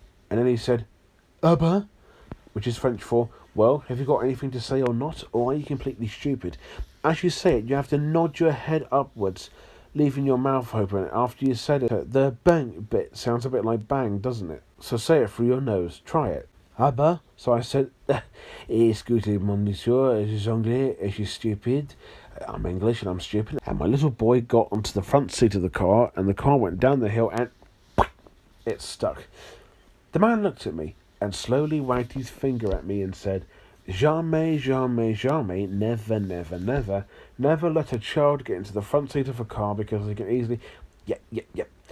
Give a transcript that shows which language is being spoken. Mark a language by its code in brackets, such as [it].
[en] And then he said, Abba, which is French for, well, have you got anything to say or not, or are you completely stupid? As you say it, you have to nod your head upwards, leaving your mouth open after you said it. The bang bit sounds a bit like bang, doesn't it? So say it through your nose. Try it. Abba. [fr] So I said, Excusez-moi, monsieur, je suis anglais, je suis stupid. [en] I'm English and I'm stupid. And my little boy got onto the front seat of the car, and the car went down the hill and it stuck. The man looked at me and slowly wagged his finger at me and said, [fr] Jamais, jamais, jamais, [en] never, never, never, never let a child get into the front seat of a car because they can easily... Yep.